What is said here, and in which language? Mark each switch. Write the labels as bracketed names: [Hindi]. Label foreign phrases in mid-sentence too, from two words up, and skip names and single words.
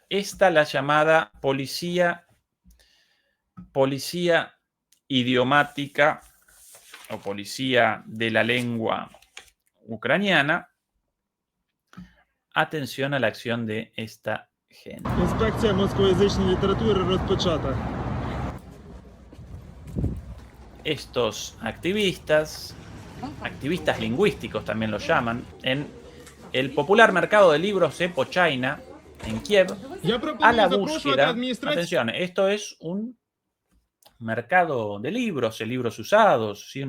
[Spanish] Esta la llamada policía idiomática o policía de la lengua ucraniana. Atención a la acción de esta gente. [Ukrainian] Інспекція москоязичної літератури розпочата. [Spanish] Estos activistas lingüísticos también los llaman, en el popular mercado de libros Epochaina, en Kiev, [Ukrainian] Я [Spanish] a [Ukrainian] пропоную [Spanish] la [Ukrainian] запрошувати [Spanish] búsqueda. [Ukrainian] адміністрацію. [Spanish] Atención, esto es un mercado de libros usados, ¿sí?